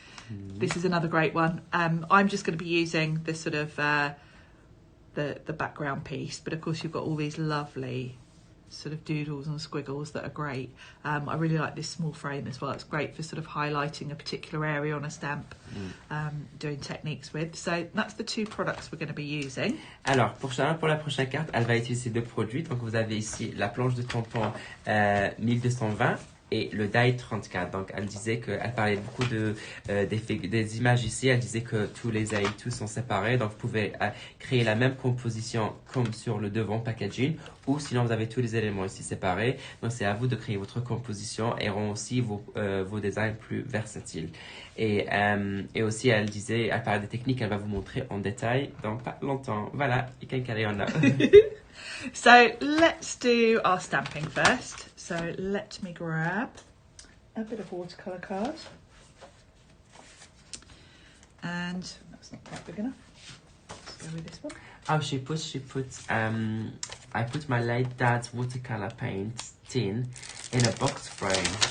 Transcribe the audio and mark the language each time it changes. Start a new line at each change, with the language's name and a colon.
English: This is another great one. I'm just going to be using this sort of the background piece, but of course you've got all these lovely sort of doodles and squiggles that are great. I really like this small frame as well. It's great for sort of highlighting a particular area on a stamp, doing techniques with. So that's the two products we're going to be using.
French: Alors, pour Sharon, pour la prochaine carte, elle va utiliser deux produits. Donc, vous avez ici la planche de tampon 1220 et le die 34. Donc, elle disait qu'elle parlait beaucoup des images ici. Elle disait que tous les tous sont séparés. Donc, vous pouvez créer la même composition comme sur le devant packaging, ou sinon vous avez tous les éléments ici séparés. Donc, c'est à vous de créer votre composition et rend aussi vos designs plus versatiles. Et aussi, elle parlait des techniques qu'elle va vous montrer en détail dans pas longtemps.
English: Voilà, you can carry on now. So let's do our stamping first. So let me grab a bit of watercolour card. And that's not quite big enough. Let's go with this one. Oh, she put I put my late dad's watercolour paint tin in a box frame.